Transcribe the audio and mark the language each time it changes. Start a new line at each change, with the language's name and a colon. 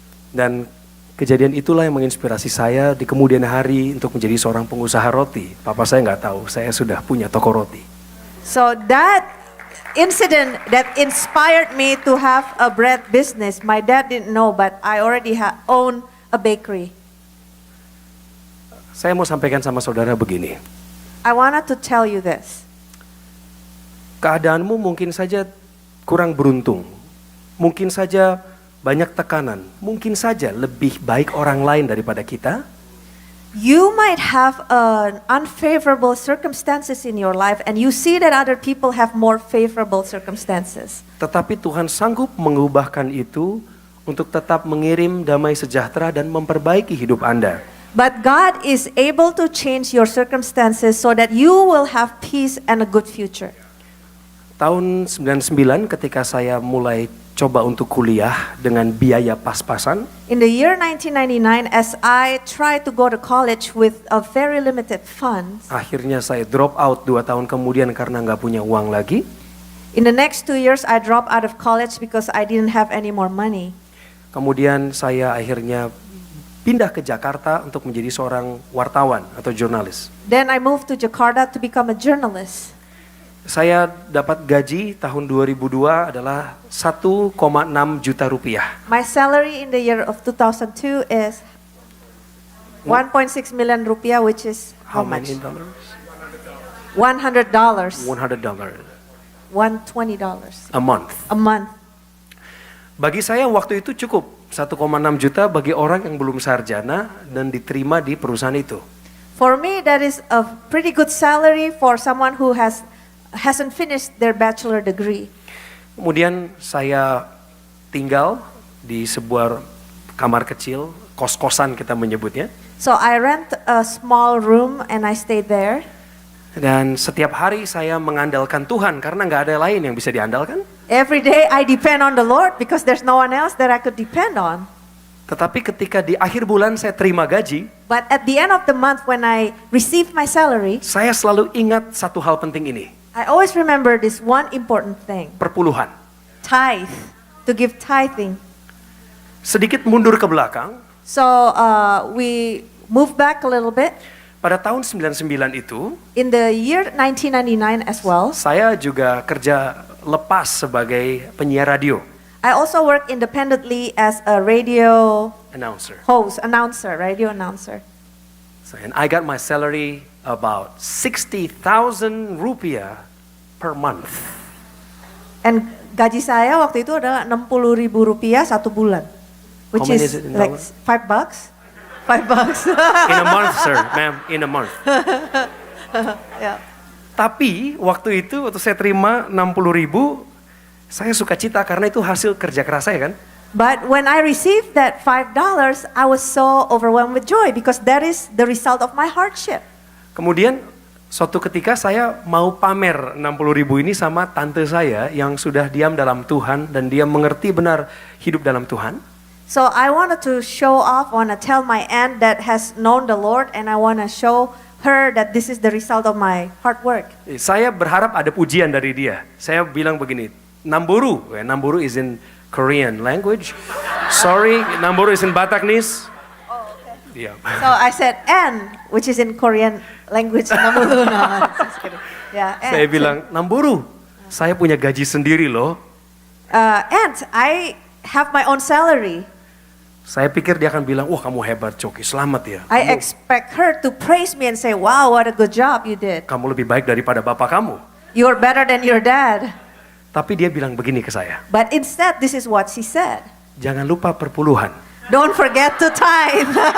Indonesian: Dan kejadian itulah yang menginspirasi saya di kemudian hari untuk menjadi seorang pengusaha roti. Papa saya nggak tahu, saya sudah punya toko roti.
English: So that incident that inspired me to have a bread business, my dad didn't know, but I already own a bakery.
Indonesian: Saya mau sampaikan sama saudara begini.
English: I wanted to tell you this.
Indonesian: Keadaanmu mungkin saja kurang beruntung. Mungkin saja banyak tekanan. Mungkin saja lebih baik orang lain daripada kita.
English: You might have unfavorable circumstances in your life and you see that other people have more favorable circumstances.
Indonesian: Tetapi Tuhan sanggup mengubahkan itu untuk tetap mengirim damai sejahtera dan memperbaiki hidup Anda.
English: But God is able to change your circumstances so that you will have peace and a good future.
Indonesian: Tahun 99 ketika saya mulai coba untuk kuliah dengan biaya pas-pasan,
English: In the year 1999, as I tried to go to college with a very limited funds,
Indonesian: akhirnya saya drop out 2 tahun kemudian karena nggak punya uang lagi.
English: in the next 2 years I dropped out of college because I didn't have any more money.
Indonesian: Kemudian saya akhirnya pindah ke Jakarta untuk menjadi seorang wartawan atau jurnalis.
English: Then I moved to Jakarta to become a journalist.
Indonesian: Saya dapat gaji tahun 2002 adalah 1,6 juta rupiah.
English: My salary in the year of 2002 is 1.6 million rupiah, which is how much? many dollars? $100. $100 $120 a month. a month.
Indonesian: Bagi saya waktu itu cukup 1,6 juta bagi orang yang belum sarjana dan diterima di perusahaan itu.
English: For me, that is a pretty good salary for someone who hasn't finished their bachelor degree.
Indonesian: Kemudian saya tinggal di sebuah kamar kecil, kos-kosan kita menyebutnya.
English: So I rent a small room and I stayed there.
Indonesian: Dan setiap hari saya mengandalkan Tuhan karena nggak ada lain yang bisa diandalkan.
English: Every day I depend on the Lord because there's no one else that I could depend on.
Indonesian: Tetapi ketika di akhir bulan saya terima gaji,
English: But at the end of the month when I received my salary,
Indonesian: saya selalu ingat satu hal penting ini,
English: I always remember this one important thing.
Indonesian: perpuluhan.
English: Tithe. To give tithing.
Indonesian: Sedikit mundur ke belakang,
English: So we moved back a little bit.
Indonesian: pada tahun 99 itu,
English: In the year 1999 as well,
Indonesian: saya juga kerja lepas sebagai penyiar radio,
English: I also work independently as a radio announcer. announcer, radio announcer. So, and I got my salary about 60,000 rupiah per month.
Indonesian: And gaji saya waktu itu adalah 60.000 rupiah satu bulan.
English: Which How many is is it in like dollars? $5. $5. In a month, sir, ma'am, in a month. Yeah.
Indonesian: Tapi waktu itu, waktu saya terima 60.000, saya suka cita karena itu hasil kerja keras saya kan.
English: But when I received that $5, I was so overwhelmed with joy because that is the result of my hardship.
Indonesian: Kemudian suatu ketika saya mau pamer 60.000 ini sama tante saya yang sudah diam dalam Tuhan dan dia mengerti benar hidup dalam Tuhan.
English: So I wanted to show off, want to tell my aunt that has known the Lord, and I want to show her that this is the result of my hard work.
Indonesian: Saya berharap ada pujian dari dia. Saya bilang begini,
English: Namburu, Namburu is in Korean language. Sorry, Namburu is in Bataknis. Oh, okay. Yeah. So I said N, which is in Korean language. Namulu. No, just kidding. Yeah, N.
Indonesian: Saya bilang, Namburu, saya punya gaji sendiri loh.
English: Aunt, I have my own salary.
Indonesian: Saya pikir dia akan bilang, wah kamu hebat Coki, selamat ya.
English: I expect her to praise me and say, wow, what a good job you did.
Indonesian: Kamu lebih baik daripada bapak kamu.
English: You're better than your dad.
Indonesian: Tapi dia bilang begini ke saya,
English: But instead, this is what she said.
Indonesian: jangan lupa perpuluhan.
English: Don't forget to tithe.